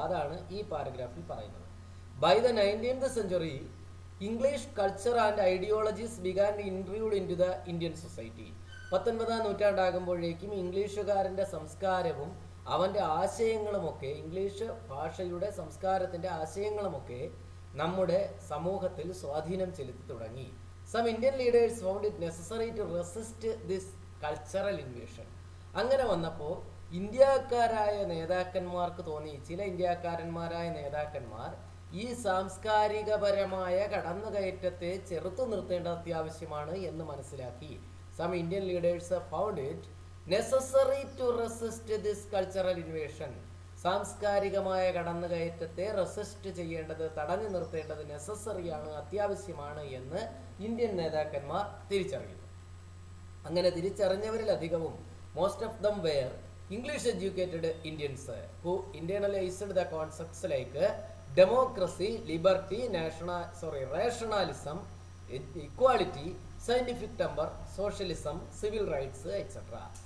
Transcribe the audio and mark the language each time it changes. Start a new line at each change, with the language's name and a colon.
Malayalam: അതാണ് ഈ പാരഗ്രാഫിൽ പറയുന്നത്.
English: By the 19th century, English culture and ideologies began to intrude into the Indian society.
Malayalam: 19ാം നൂറ്റാണ്ടാകുമ്പോഴേക്കും ഇംഗ്ലീഷുകാരൻ്റെ സംസ്കാരവും അവൻ്റെ ആശയങ്ങളുമൊക്കെ, English ഭാഷയുടെ സംസ്കാരത്തിൻ്റെ ആശയങ്ങളുമൊക്കെ നമ്മുടെ സമൂഹത്തിൽ സ്വാധീനം ചെലുത്തി തുടങ്ങി.
English: Some Indian leaders found it necessary to resist this cultural invasion.
Malayalam: അങ്ങനെ വന്നപ്പോൾ ഇന്ത്യക്കാരായ നേതാക്കന്മാർക്ക് തോന്നി, ചില ഇന്ത്യക്കാരന്മാരായ നേതാക്കന്മാർ ഈ സാംസ്കാരികപരമായ കടന്നുകയറ്റത്തെ ചെറുത്തു നിർത്തേണ്ടത് അത്യാവശ്യമാണ് എന്ന് മനസ്സിലാക്കി.
English: Some Indian leaders found it necessary to resist this cultural invasion.
Malayalam: സാംസ്കാരികമായ കടന്നുകയറ്റത്തെ റെസിസ്റ്റ് ചെയ്യേണ്ടത്, തടഞ്ഞു നിർത്തേണ്ടത് നെസസറിയാണ്, അത്യാവശ്യമാണ് എന്ന് ഇന്ത്യൻ നേതാക്കന്മാർ തിരിച്ചറിയുന്നു. അങ്ങനെ തിരിച്ചറിഞ്ഞവരിലധികവും
English: Most of them were English educated Indians who internalised the concepts like democracy, liberty, rationalism, equality, scientific temper, socialism, civil rights etcetera.